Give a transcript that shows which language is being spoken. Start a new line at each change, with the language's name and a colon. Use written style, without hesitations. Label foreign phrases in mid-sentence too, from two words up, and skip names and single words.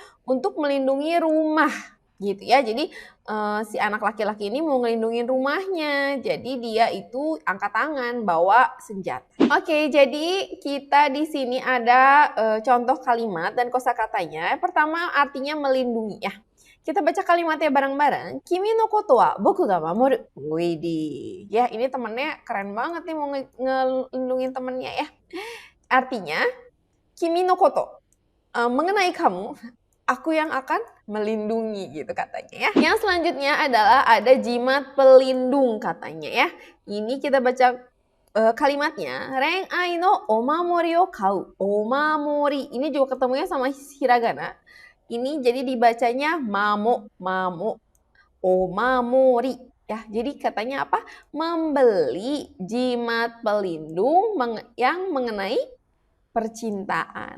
Indonesian: Untuk melindungi rumah gitu ya. Jadi si anak laki-laki ini mau ngelindungin rumahnya. Jadi dia itu angkat tangan bawa senjata. Oke, jadi kita di sini ada contoh kalimat dan kosakatanya. Pertama artinya melindungi ya. Kita baca kalimatnya bareng-bareng.
Japanese: 君のことは僕が守る.
Indonesian: Widih. Ya, ini temennya keren banget nih mau ngelindungin temennya ya.
Japanese: Artinya, 君のこと.
Indonesian: Mengenai kamu, aku yang akan melindungi gitu katanya ya. Yang selanjutnya adalah ada jimat pelindung katanya ya. Ini kita baca kalimatnya.
Japanese: 恋愛のお守りを買う。お守り.
Indonesian: Ini juga ketemunya sama hiragana. Ini jadi dibacanya mamo, omamori. Ya, jadi katanya apa? Membeli jimat pelindung yang mengenai percintaan.